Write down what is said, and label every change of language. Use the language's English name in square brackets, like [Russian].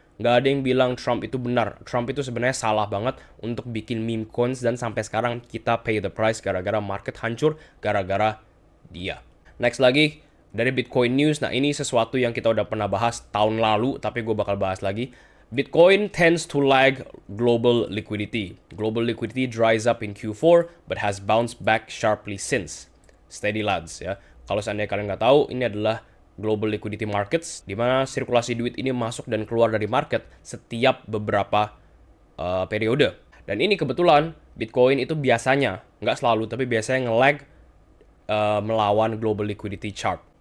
[Indonesian] Nggak ada yang bilang Trump itu benar. Trump itu sebenarnya salah banget untuk bikin meme coins dan sampai sekarang kita [English] pay the price [Indonesian] gara-gara market hancur, gara-gara dia. Next lagi, dari Bitcoin News. Nah, ini sesuatu yang kita udah pernah bahas tahun lalu, tapi gue bakal bahas lagi. [English] Bitcoin tends to lag global liquidity. Global liquidity dries up in Q4, but has bounced back sharply since. Steady lads ya. [Indonesian] Kalau seandainya kalian nggak tahu, ini adalah global liquidity markets, di mana sirkulasi duit ini masuk dan keluar dari market setiap beberapa periode. Dan ini kebetulan Bitcoin itu biasanya, nggak selalu, tapi biasanya nge-lag melawan global liquidity chart.